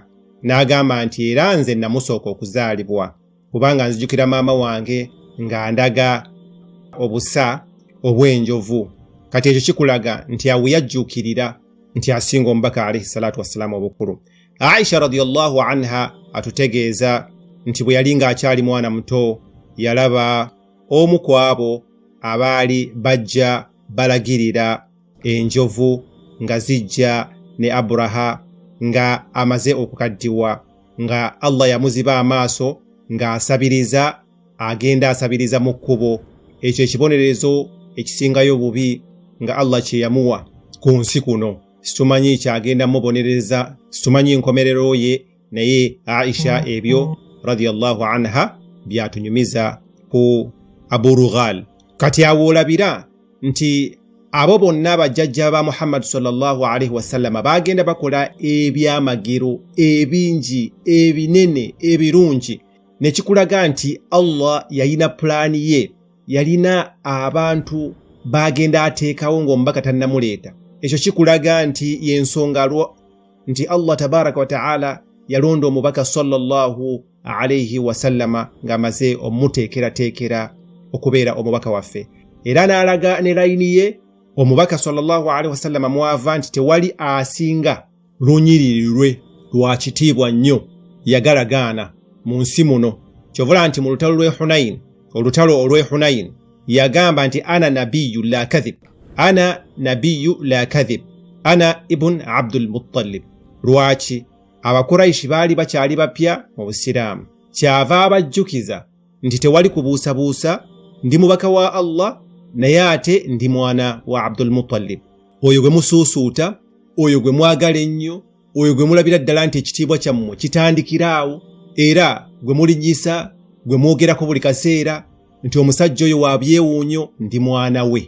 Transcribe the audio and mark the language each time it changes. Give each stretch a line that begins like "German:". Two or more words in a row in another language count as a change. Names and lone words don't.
Ganda: N'agamba nti era nze namusooka okuzaalibwa, kubanga nzijukira maama wange ng'andaga obusa obw'enjovu. Kati ekyo kikulaga nti awo yajjuukirira nti asinga omubaka
Arabic: عليه الصلاة والسلام
Ganda: obukulu. Aisha
Arabic: رضي الله عنها
Ganda: atutegeeza nti bwe yali ng'akyali mwana muto yalaba omu ku abo abaali bajja balagirira enjovu nga zijja ne Abraha nga amaze okukaddiwa, nga Allah yamuziba amaaso ng'asabiriza, agenda asabiriza mu kkubo. Ekyo ekibonerezo ekisingayo bubi nga Allah kye yamuwa ku nsi kuno. Situmanyi kyagenda mubonereza, situmanyi nkomerero ye, naye Aisha ebyo
Arabic: رضي الله عنها
Ganda: byatunyumiza ku Abu Rughal. Kati awo olabira nti abo bonna bajjajja ba Muhammad
Arabic: صلى الله عليه وسلم
Ganda: bagenda bakola ebyamagero ebingi ebinene ebirungi, nekikulaga nti Allah yalina pulaani ye, yalina abantu bagenda ateekawo ng'omubaka tannamuleeta. Ekyo kikulaga nti yensonga nti Allah
Arabic: تبارك وتعالى
Ganda: yalonda omubaka
Arabic: صلى الله عليه وسلم
Ganda: ng'amaze omuteekerateekera okubeera omubaka waffe, era n'alaga ne layini ye omubaka
Arabic: صلى الله عليه وسلم
Ganda: mwava nti tewali asinga lunyiriri lwe lwa kitiibwa nnyo yagalagaana mu nsi muno. Kyovula nti mu olutalo olw'e Hunain yagamba nti
Arabic: أنا النبي لا كذب، أنا النبي لا كذب، أنا ابن عبد المطلب.
Ganda: Lwaki? Abakuraishi baali bakyali bapya mu Busiraamu, kyava abajjukiza nti tewali kubuusabuusa, ndi mubaka wa Allah naye ate ndi mwana wa Abdul Muttalib. Oyo gwe musuusuuta, oyo gwe mwagala ennyo, oyo gwe mulabira ddala nti ekitiibwa kyammwe kitandikiraawo, era gwe mulinyisa, gwe mwogerako buli kaseera nti omusajja oyo wa byewuunyo, ndi mwana we.